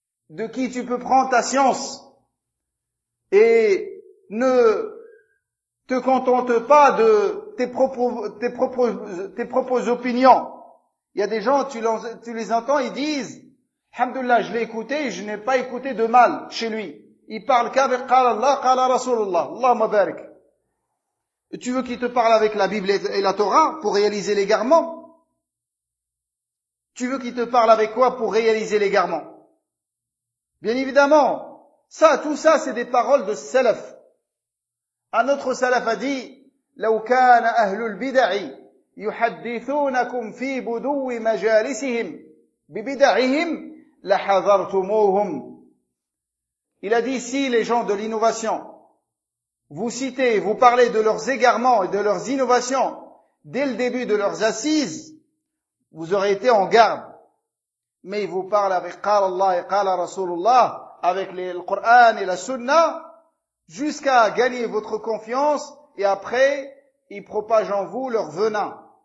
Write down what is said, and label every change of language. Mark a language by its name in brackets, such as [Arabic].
[French] De qui tu peux prendre ta science? Et ne te contente pas de tes propres opinions. Il y a des gens, tu les entends, ils disent, Alhamdulillah, je l'ai écouté, je n'ai pas écouté de mal chez lui. Il parle qu'avec [Arabic] قال الله قال رسول الله اللهم بارك. [French] Tu veux qu'il te parle avec la Bible et la Torah pour réaliser l'égarement? Tu veux qu'il te parle avec quoi pour réaliser l'égarement? Bien évidemment, ça, tout ça, c'est des paroles de salaf. Un autre salaf a dit, [Arabic] لو كان أهل البدع يحدثونكم في بدو مجالسهم ببدعهم لحذرتموهم. [French] Il a dit, si les gens de l'innovation vous citez, vous parlez de leurs égarements et de leurs innovations dès le début de leurs assises, vous aurez été en garde. Mais ils vous parlent avec [Arabic] قال الله [French] et [Arabic] قال رسول الله, [French] avec le Coran et la Sunna, jusqu'à gagner votre confiance, et après ils propagent en vous leur venin.